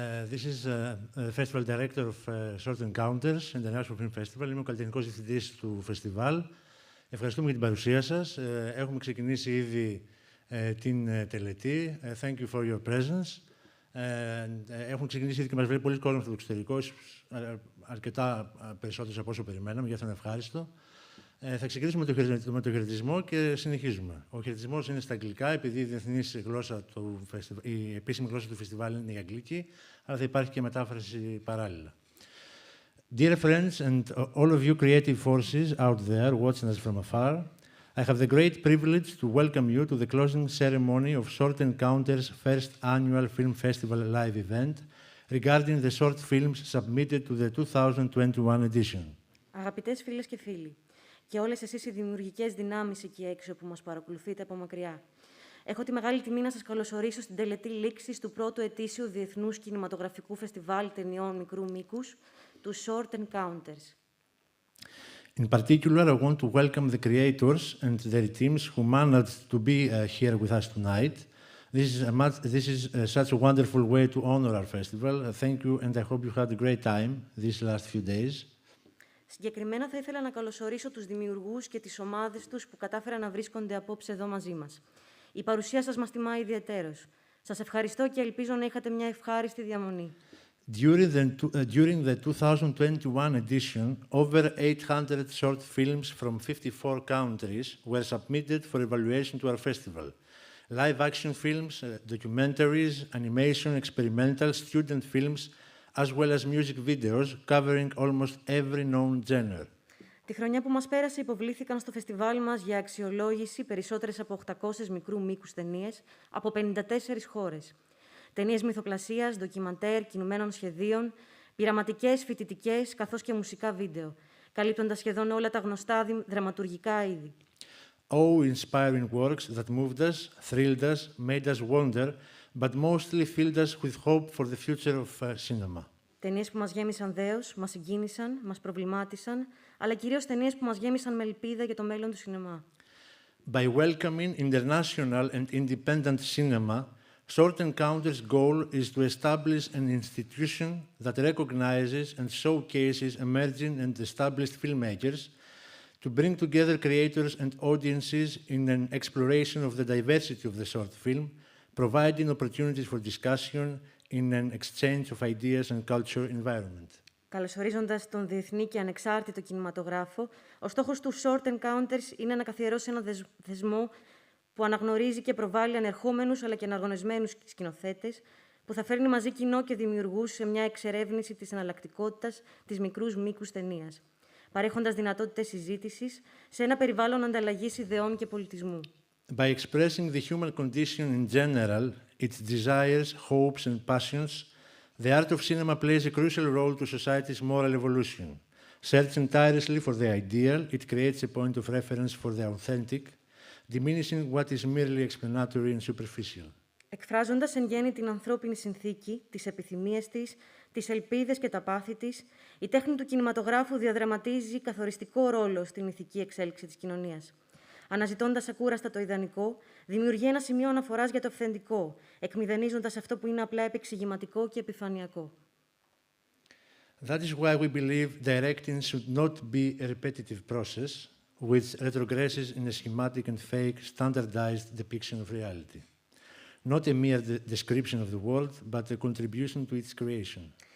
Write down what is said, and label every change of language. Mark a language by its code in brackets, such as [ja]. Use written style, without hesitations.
[en] This is the Festival Director of Short Encounters International Film Festival. [el] Είμαι ο καλλιτεχνικός διευθυντής του φεστιβάλ. Ευχαριστούμε για την παρουσία σας. Έχουμε ξεκινήσει ήδη την τελετή. [en] Thank you for your presence. [el] Έχουν ξεκινήσει ήδη και μας βλέπει πολλοί κόσμος στο εξωτερικό, αρκετά περισσότερους από όσο περιμέναμε, γι' αυτό είναι ευχάριστο. Θα ξεκινήσουμε με το χαιρετισμό και συνεχίζουμε. Ο χαιρετισμός είναι στα αγγλικά, επειδή η διεθνής γλώσσα η επίσημη γλώσσα του φεστιβάλ είναι η αγγλική, αλλά θα υπάρχει και μετάφραση παράλληλα. [en] Dear friends and all of you creative forces out there watching us from afar, I have the great privilege to welcome you to the closing ceremony of Short Encounters' first annual film festival live event regarding the short films submitted to the 2021 edition. [el] Αγαπητές φίλες και φίλοι, και όλες εσείς οι δημιουργικές δυνάμεις εκεί έξω που μας παρακολουθείτε από μακριά, έχω τη μεγάλη τιμή να σας καλωσορίσω στην τελετή λήξης του πρώτου ετήσιου Διεθνούς Κινηματογραφικού Φεστιβάλ Ταινιών Μικρού Μήκους, του Short Encounters. [en] In particular, I want to welcome the creators and their teams who managed to be here with us tonight. This is such a wonderful way to honor our festival. Thank you, and I hope you had a great time these last few days. [el] Συγκεκριμένα θα ήθελα να καλωσορίσω τους δημιουργούς και τις ομάδες τους που κατάφεραν να βρίσκονται απόψε εδώ μαζί μας. Η παρουσία σας μας τιμά ιδιαιτέρως. Σας ευχαριστώ και ελπίζω να είχατε μια ευχάριστη διαμονή. [en] During the 2021 edition, over 800 short films from 54 countries were submitted for evaluation to our festival. Live action films, documentaries, animation, experimental, student films, as well as music videos covering almost every known genre. [el] Τη χρονιά που μας πέρασε υποβλήθηκαν στο φεστιβάλ μας για αξιολόγηση περισσότερες από 800 μικρού μήκους ταινίες από 54 χώρες. Ταινίες μυθοπλασίας, ντοκιμαντέρ, κινουμένων σχεδίων, πειραματικές, φοιτητικές, καθώς και μουσικά βίντεο, καλύπτοντας σχεδόν όλα τα γνωστά δραματουργικά είδη. [en] Awe-inspiring works that moved us, thrilled us, made us wonder, but mostly filled us with hope for the future of cinema. [el] Ταινίες που μας γέμισαν δέος, μας συγκίνησαν, μας προβλημάτισαν, αλλά κυρίως ταινίες που μας γέμισαν με ελπίδα για το μέλλον του σινεμά. [en] By welcoming international and independent cinema, Short Encounters' goal is to establish an institution that recognizes and showcases emerging and established filmmakers, to bring together creators and audiences in an exploration of the diversity of the short film, providing opportunities for discussion in an exchange of ideas and culture environment. [el] Καλωσορίζοντας τον διεθνή και ανεξάρτητο κινηματογράφο, ο στόχος του Short Encounters είναι να καθιερώσει ένα θεσμό που αναγνωρίζει και προβάλλει ανερχόμενους αλλά και εναργωνισμένους σκηνοθέτες, που θα φέρνει μαζί κοινό και δημιουργούς σε μια εξερεύνηση της εναλλακτικότητας της μικρούς μήκους ταινίας, παρέχοντας δυνατότητες συζήτησης σε ένα περιβάλλον ανταλλαγής ιδεών και πολιτισμού. [en] By expressing the human condition in general, its desires, hopes and passions, the art of cinema plays a crucial role to society's moral evolution. Searching tirelessly for the ideal, it creates a point of reference for the authentic, diminishing what is merely explanatory and superficial. [el] Εκφράζοντας εν γέννη την ανθρώπινη συνθήκη, τις επιθυμίες της, τις ελπίδες και τα πάθη της, η τέχνη του κινηματογράφου διαδραματίζει καθοριστικό ρόλο στην ηθική εξέλιξη της κοινωνίας. Αναζητώντας ακούραστα το ιδανικό, δημιουργεί ένα σημείο αναφοράς για το αυθεντικό, εκμηδενίζοντας αυτό που είναι απλά επεξηγηματικό και επιφανειακό. [en] That is why we believe directing should not be a repetitive process, which retrogresses in a schematic and fake, standardized depiction of reality. Not a mere description of the world, but a contribution to its creation.